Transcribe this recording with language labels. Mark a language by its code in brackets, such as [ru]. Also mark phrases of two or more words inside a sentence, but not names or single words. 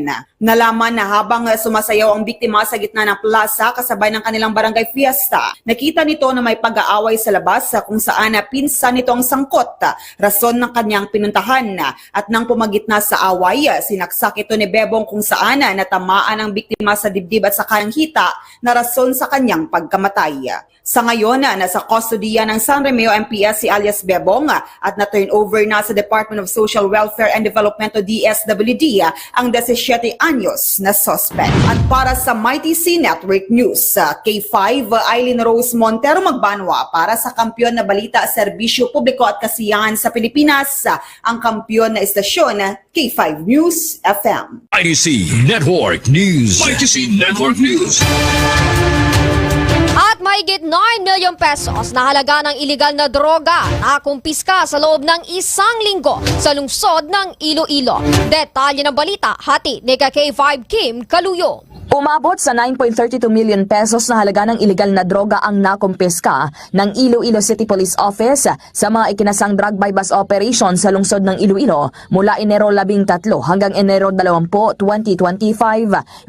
[tl] Nalaman na habang sumasayaw ang biktima sa gitna ng plaza kasabay ng kanilang barangay fiesta, nakita nito na may pag-aaway sa labas kung saan pinsan nito ang sangkot, rason ng kanyang pinuntahan, at nang pumagitna sa away, sinaksak ito ni Bebong kung saan natamaan ang biktima sa dibdib at sa kanyang hita na rason sa kanyang pagkamatay. Sa ngayon, nasa kustodiya ng San Remeo MPS si alias Bebong at na-turn over na sa Department of Social Welfare and Development o DSWD ang 17 anyos na suspect. At para sa Mighty C Network News, K5 Aileen Rose Montero Magbanwa para sa Kampiyon na Balita, Serbisyo Publiko at Kasiyahan sa Pilipinas, ang kampiyon na istasyon K5 News FM. Mighty C Network News. Mighty C Network News. At mahigit 9 million pesos na halaga ng iligal na droga na kumpiska sa loob ng 1 linggo sa lungsod ng Iloilo. Detalye ng balita, hati ni K5 Kim Kaluyo. Umabot sa 9.32 million pesos na halaga ng iligal na droga ang nakumpiska ng Iloilo City Police Office sa mga ikinasang drug bypass operation sa lungsod ng Iloilo mula Enero 13 hanggang Enero 20, 2025.